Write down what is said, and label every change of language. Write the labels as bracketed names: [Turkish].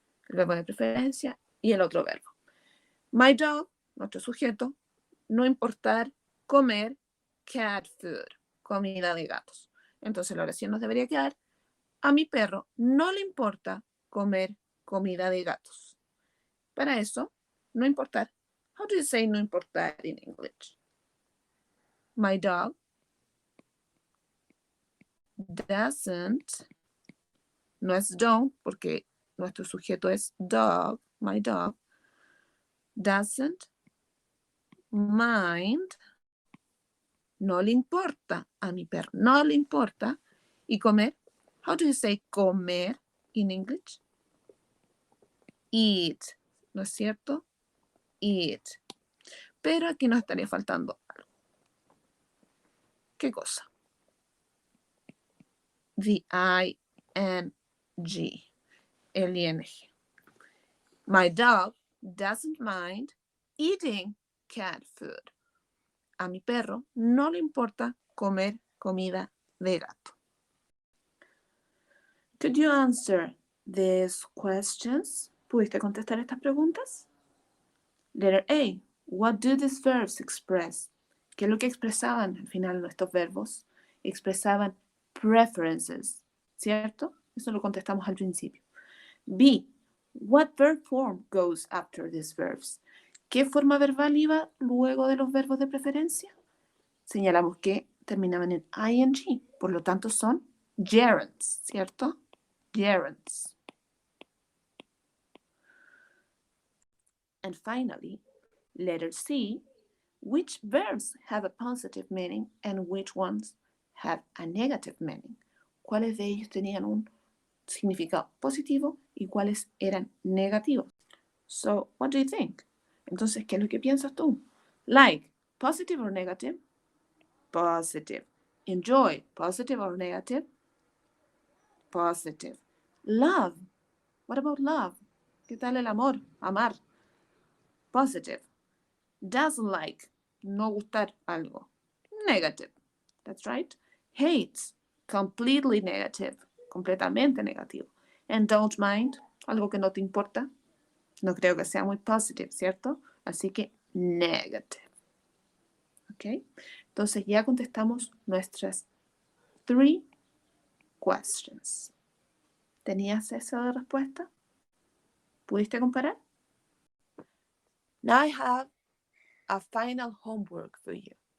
[Spanish] El verbo de preferencia y el otro verbo. [English] My dog, [Spanish] nuestro sujeto, no importar, comer, [English] cat food, [Spanish] comida de gatos. Entonces la oración nos debería quedar, a mi perro no le importa comer comida de gatos. Para eso, no importar. [English] How do you say no importar in English? My dog doesn't, [Spanish] no es don't, porque nuestro sujeto es dog, [English] my dog, doesn't mind, [Spanish] no le importa a mi perro, no le importa. Y comer, [English] how do you say comer in English? Eat, [Spanish] ¿no es cierto? Eat. Pero aquí nos estaría faltando algo. ¿Qué cosa? [English] The ing, el ing. My dog doesn't mind eating cat food. [Spanish] A mi perro no le importa comer comida de gato. [English] Could you answer these questions? [Spanish] ¿Pudiste contestar estas preguntas? [English] Letter A. What do these verbs express? [Spanish] ¿Qué es lo que expresaban al final estos verbos? Expresaban preferences, ¿cierto? Eso lo contestamos al principio. [English] B. What verb form goes after these verbs? [Spanish] ¿Qué forma verbal iba luego de los verbos de preferencia? Señalamos que terminaban en ing, por lo tanto son gerunds, ¿cierto? [English] Gerunds. And finally, letter C, which verbs have a positive meaning and which ones have a negative meaning? [Spanish] ¿Cuáles de ellos tenían un significado positivo y cuáles eran negativos? [English] So, what do you think? [Spanish] Entonces, ¿qué es lo que piensas tú? [English] Like, positive or negative? Positive. Enjoy, positive or negative? Positive. Love. What about love? [Spanish] ¿Qué tal el amor? Amar. [English] Positive. Doesn't like. [Spanish] No gustar algo. [English] Negative. That's right. Hates. Completely negative. [Spanish] Completamente negativo. [English] And don't mind. [Spanish] Algo que no te importa. No creo que sea muy positive, ¿cierto? Así que negative. ¿Ok? Entonces ya contestamos nuestras 3 questions. ¿Tenías esa de respuesta? ¿Pudiste comparar? [English] Now I have a final homework for you.